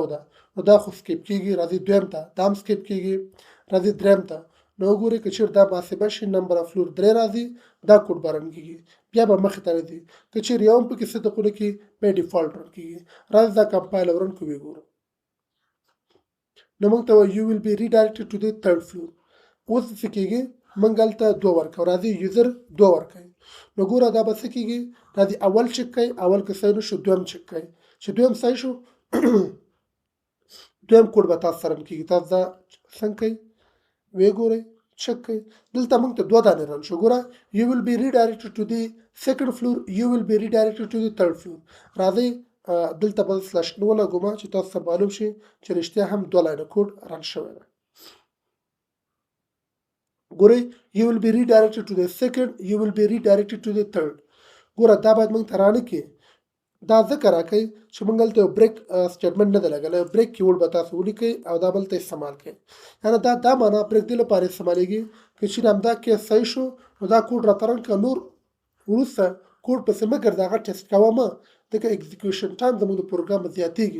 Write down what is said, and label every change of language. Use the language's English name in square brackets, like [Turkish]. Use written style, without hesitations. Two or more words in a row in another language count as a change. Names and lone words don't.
[Pashto] ده نو دا خو سکیپ کېږي راځي دویم ته دا هم سکیپ کېږي راځي دریم ته نو وګورئ که چېرې دا محاسبه شي [English] number of floor [Pashto] 3 راځي دا کوډ به رن کېږي بیا به مخې ته راځي که چېرې یو هم پکې صدق ونه کړي بیا [English] default run [Pashto] کېږي راځي دا [English] compile run [Pashto] کړو وګورو نو موږ ته وایي [English] you will be redirected to the third floor [Pashto] اوس څه کېږي موږ هلته 2 ورکوو. راځي یوزر 2 ورکوي. نو ګوره دا به څه کېږي، راځي اول چک کوي، اول که صحیح نه شو دویم چک کوي، چې دویم صحیح شو دویم کوډ به تاسو سره کېږي. تاسو دا څنګه کوي وی ګورئ چک کوي. دلته موږ ته 2 دانې رن شو. [English] ګوره you will be redirected to the second floor, you will be redirected to the third floor. [Pashto] راځئ دلته به سلش نو ولګوم چې تاسو ته معلوم شي چې رښتیا هم 2 لاینه کوډ رن شوی دی. [English] ګورئ you will be redirected to the second, you will be redirected to the third. [Pashto] ګوره دا باید موږ ته رانه کې دا ځکه راکوي چې موږ هلته یو [English] break statement [Pashto] نه دی لګولی، [English] break keyword [Pashto] به تاسو ولیکئ او دا به هلته استعمال کړئ. یعنې دا معنا بریک دې لپاره استعمالیږي که چېرې همدا کیس صحیح شو نو دا کوډ راته رن کړه، نور وروسته کوډ پسې مه ګرځه، هغه ټیسټ کوه مه، ځکه [English] execution time [Pashto] زموږ د پروګرام زیاتېږي.